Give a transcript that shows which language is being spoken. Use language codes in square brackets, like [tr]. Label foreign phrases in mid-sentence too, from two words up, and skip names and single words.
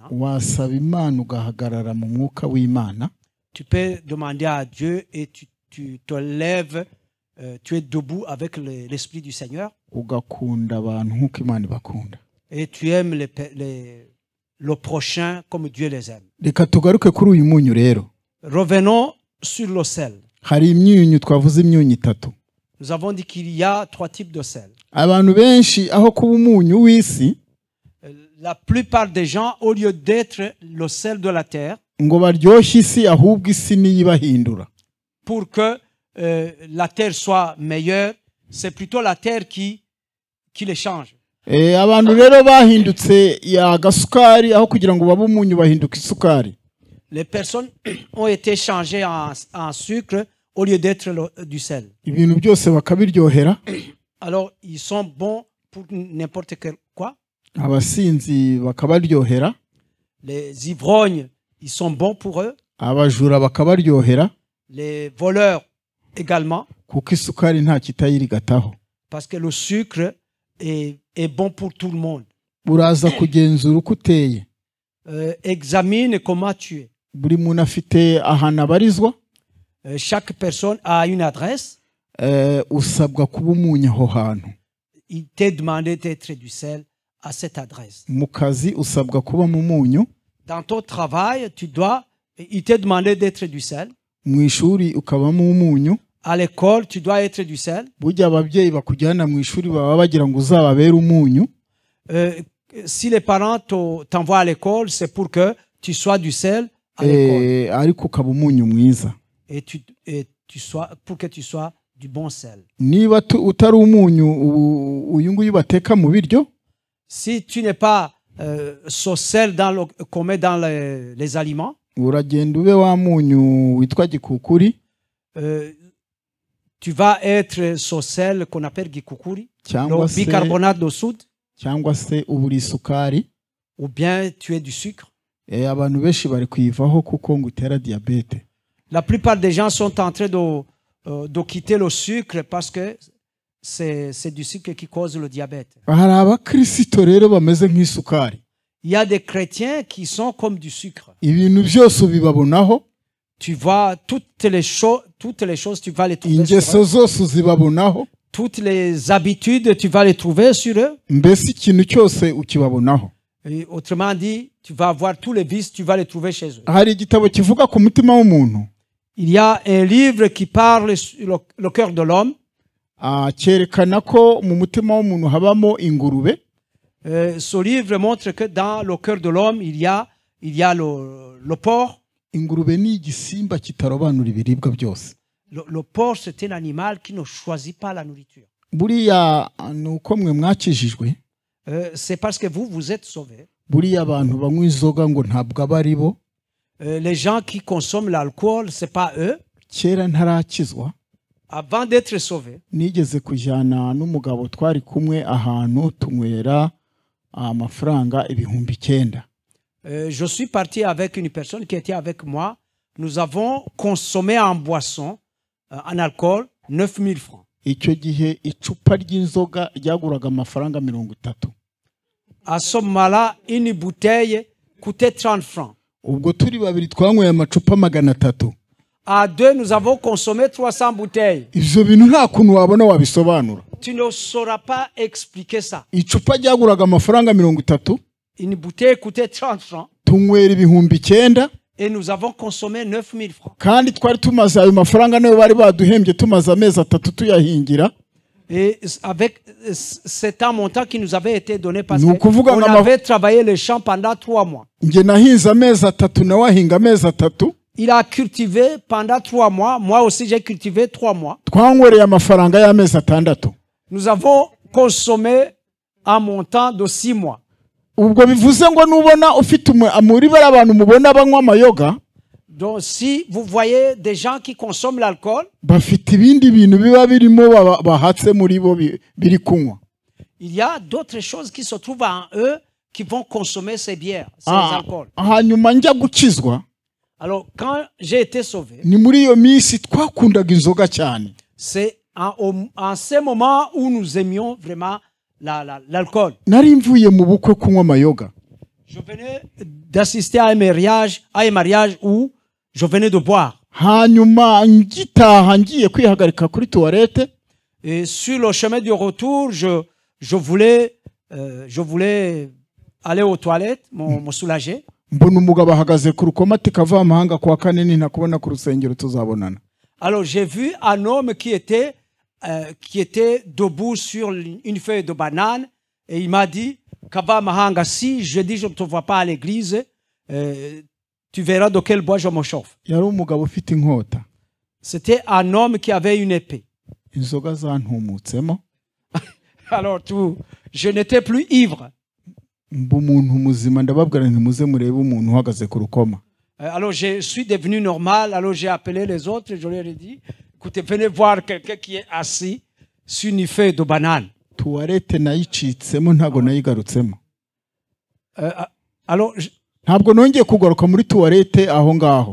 [rw] Wasaba Imana ugahagarara mu mwuka w'Imana. [fr] Tu peux demander à Dieu et tu te lèves, tu es debout avec l'Esprit du Seigneur. [rw] Ugakunda abantu nk'uko Imana ibakunda. [fr] Et tu aimes le prochain comme Dieu les aime. [rw] Reka tugaruke kuri uyu munyu rero. [fr] Revenons sur le sel. [rw] Hari imyunyu twavuze imyunyu itatu. [fr] Nous avons dit qu'il y a 3 types de sel. [rw] Abantu benshi aho kuba umunyu w'isi, [fr] la plupart des gens, au lieu d'être le sel de la terre, [rw] ngo baryoshye isi ahubwo isi niyibahindura. [fr] Pour que la terre soit meilleure, c'est plutôt la terre qui les change. [rw] Abantu rero bahindutse agasukari aho kugira ngo babe umunyu bahinduka isukari. [fr] Les personnes ont été changées en sucre au lieu d'être du sel. [rw] Ibintu byose bakabiryohera. [fr] Alors ils sont bons pour n'importe quoi. [rw] Abasinzi bakabaryohera. [fr] Les ivrognes, ils sont bons pour eux. [rw] Abajura bakabaryohera. [fr] Les voleurs également. [rw] Kuko isukari nta kitayirigataho. [fr] Parce que le sucre est bon pour tout le monde. [rw] Uraza kugenzura uko uteye. [fr] Examine comment tu es. [rw] Buri muntu afite ahantu abarizwa. [fr] Chaque personne a une adresse. [rw] Usabwa kuba umunyu aho hantu. [fr] Il t'est demandé d'être du sel à cette adresse. [rw] Mu kazi usabwa kuba mu munyu. [fr] Dans ton travail, il t'est demandé d'être du sel. [rw] Mu ishuri ukabamo umunyu. [fr] À l'école, tu dois être du sel. [rw] Burya ababyeyi bakujyana mu ishuri baba bagira ngo uzababere umunyu. [fr] Si les parents t'envoient à l'école, c'est pour que tu sois du sel à l'école. [rw] Ariko ukaba umunyu mwiza. [fr] Pour que tu sois du bon sel. [rw] Niba utari umunyu uyu nguyu bateka mu biryo. [fr] Si tu n'es pas ce sel qu'on met dans les aliments. [rw] Uragenda ube wa munyu witwa gikukuri. [fr] Tu vas être ce sel qu'on appelle gikukuri, le bicarbonate de soude. [rw] Cyangwa se uburi isukari. [fr] Ou bien tu es du sucre. [rw] Abantu benshi bari kuyivaho kuko ngo utera diabete. [fr] La plupart des gens sont en train de quitter le sucre parce que c'est du sucre qui cause le diabète. [rw] Hari abakristo rero bameze nk'isukari. [fr] Il y a des chrétiens qui sont comme du sucre. [rw] ibintu byose ubibabonaho, [fr] Tu vois toutes les choses, tu vas les trouver sur [rw] ingeso [fr] eux. [rw] zose uzibabonaho, [fr] Toutes les habitudes, tu vas les trouver sur eux. [rw] mbese ikintu cyose ukibabonaho. [fr] Et autrement dit, tu vas avoir tous les vices, tu vas les trouver chez eux. [rw] Hari igitabo kivuga ku mutima w'umuntu, [fr] Il y a un livre qui parle sur le cœur de l'homme. [rw] cyerekana ko mu mutima w'umuntu habamo ingurube, [fr] Ce livre montre que dans le cœur de l'homme, il y a le porc. [rw] ingurube ni igisimba kitarobanura ibiribwa byose. [fr] Le porc, c'est un animal qui ne choisit pas la nourriture. [rw] Buriya ni uko mwe mwakijijwe, [fr] C'est parce que vous êtes sauvés. [rw] buriya abantu banywa inzoga ngo ntabwo aba ari bo. [fr] Les gens qui consomment l'alcool, c'est pas eux. [rw] Kera ntarakizwa, [fr] Avant d'être sauvés, [rw] nigeze kujyana n'umugabo twari kumwe ahantu tunywera amafaranga 9,000. [fr] je suis parti avec une personne qui était avec moi. Nous avons consommé en boisson, en alcool, 9000 francs. [rw] Icyo gihe icupa ry'inzoga ryaguraga amafaranga 30. [fr] À ce moment-là, une bouteille coûtait 30 francs. [rw] Ubwo turi babiri twanyweye amacupa 300. [fr] À deux, nous avons consommé 300 bouteilles. [rw] Ivyo bintu nta kuntu wabona wabisobanura. [fr] Tu ne sauras pas expliquer ça. [rw] Icupa ryaguraga amafaranga 30, [fr] Une bouteille coûtait 30 francs [rw] tunywera 9,000, [fr] et nous avons consommé 9000 francs. [rw] kandi twari tumaze ayo mafaranga nayo bari baduhembye tumaze amezi 3 tuyahingira. [fr] Et avec cet montant qui nous avait été donné parce [rw] Ni ukuvuga [fr] qu'on [rw] ngo [fr] avait travaillé les champs pendant 3 mois. [rw] Nge nahinze amezi 3 nawe ahinga amezi 3, [fr] Il a cultivé pendant 3 mois. Moi aussi, j'ai cultivé 3 mois. [rw] twanywereye amafaranga y'amezi 6. [fr] Nous avons consommé un montant de 6 mois. [rw] Ubwo bivuze ngo nubona ufite muri bari abantu mubona banywa amayoga, [fr] Donc, si vous voyez des gens qui consomment l'alcool, [rw] bafite ibindi bintu biba birimo bahatse muri bo biri kunywa. [fr] il y a d'autres choses qui se trouvent en eux qui vont consommer ces bières, ces alcools. [rw] Hanyuma njya gukizwa, [fr] Alors, quand j'ai été sauvé, [rw] ni muri iyo minsi twakundaga inzoga cyane. [fr] c'est en ce moment où nous aimions vraiment l'alcool. [rw] Nari mvuye mu bukwe kunywa amayoga. [fr] Je venais d'assister à un mariage où je venais de boire. [rw] Hanyuma ngitaha ngiye kwihagarika kuri toilette, [fr] Et sur le chemin du retour, je voulais aller aux toilettes, me soulager. [rw] mbona umugabo ahagaze ku rukomati kava amahanga kwa kane ntakubona ku rusengero tuzabonana. [fr] Alors j'ai vu un homme qui était debout sur une feuille de banane et il m'a dit, Kava Mahanga, si je dis je ne te vois pas à l'église, tu verras de quel bois je me chauffe. [rw] Yari umugabo ufite inkota. [fr] C'était un homme qui avait une épée. [rw] Inzoga zantumutsemo. [fr] Alors je n'étais plus ivre. [rw] Mba umuntu muzima ndababwira nti muze murebe umuntu uhagaze ku rukoma. [fr] Alors je suis devenu normal, alors j'ai appelé les autres, je leur ai dit, écoutez, venez voir quelqu'un qui est assis sur une feuille de banane. [rw] Toilette nayicitsemo ntago nayigarutsemo. [fr] Alors [rw] Ntabwo nongeye kugaruka muri toilette aho ngaho.